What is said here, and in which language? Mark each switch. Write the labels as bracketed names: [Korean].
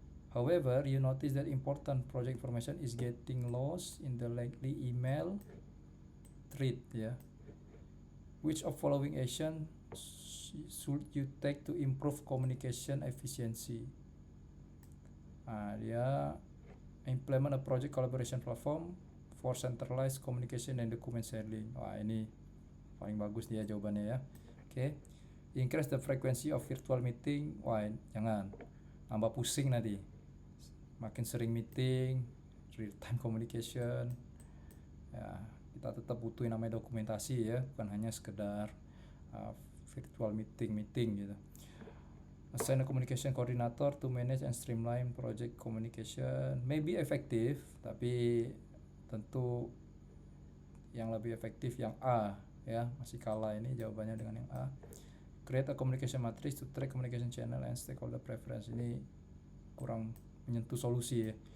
[English] However, you notice that important project information is getting lost in the lengthy email thread ya. Which of following action should you take to improve communication efficiency? Dia implement a project collaboration platform for centralized communication and document sharing. [Indonesian] Wah, ini paling bagus dia jawabannya ya. Oke. [English] Increase the frequency of virtual meeting. [Indonesian] Wah, jangan. Nambah pusing nanti. Makin sering meeting, real time communication. Ya, kita tetap butuh yang namanya dokumentasi ya, bukan hanya sekedar virtual meeting gitu. [English] Assign a communication coordinator to manage and streamline project communication. Maybe effective, [Indonesian] tapi tentu yang lebih efektif yang A ya, masih kalah ini jawabannya dengan yang A. [English] Create a communication matrix to track communication channel and stakeholder preference. [Indonesian] Ini kurang menyentuh solusi ya.